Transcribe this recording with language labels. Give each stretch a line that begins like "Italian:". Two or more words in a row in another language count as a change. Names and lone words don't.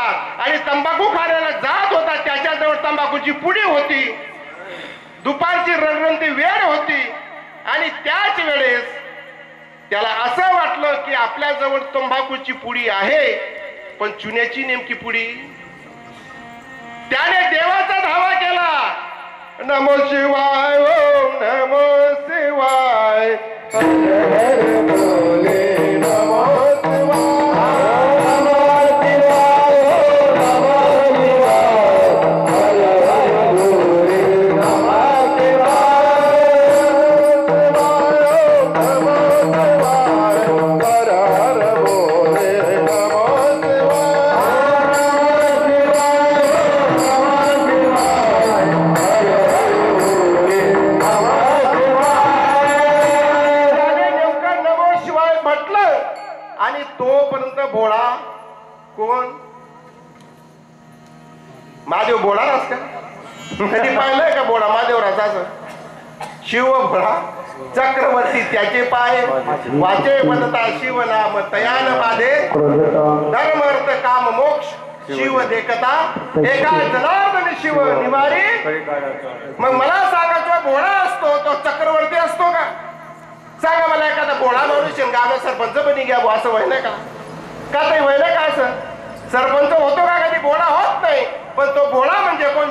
Marathi: आणि तंबाखू खाण्याला जात होता, त्याच्याजवळ तंबाखूची पुडी होती. दुपारची रणरणती वेळ होती आणि त्याच वेळेस त्याला असं वाटलं की आपल्याजवळ तंबाखूची पुडी आहे पण चुन्याची नेमकी पुडी. त्याने देवाचा धावा केला.
Hindi: नमो शिवाय, ओम नमो शिवाय, हर हर बोले नमो शिवाय, नमो शिवाय, नमो शिवाय, हर हर बोले नमो शिवाय, नमो शिवाय, हर हर बोले नमो
Marathi: आणि तोपर्यंत भोळा कोण? महादेव भोळा नसता. कधी पाहिलंय का भोळा महादेवराचा? असं शिव भोळा चक्रवर्ती त्याचे पाय वाचे बनता शिव नाम तयान बाधे धर्म अर्थ काम मोक्ष शिव देखता एका जनार्दन शिव निवारी. मग मला सांगा, तो भोळा असतो तो चक्रवर्ती असतो का? सांगा मला एखादा भोळा माणूस गाव सरपंच बनी घ्या असं व्हायला का? का नाही व्हायला का? असं सरपंच होतो का? कधी भोळा होत नाही. पण तो भोळा म्हणजे कोण?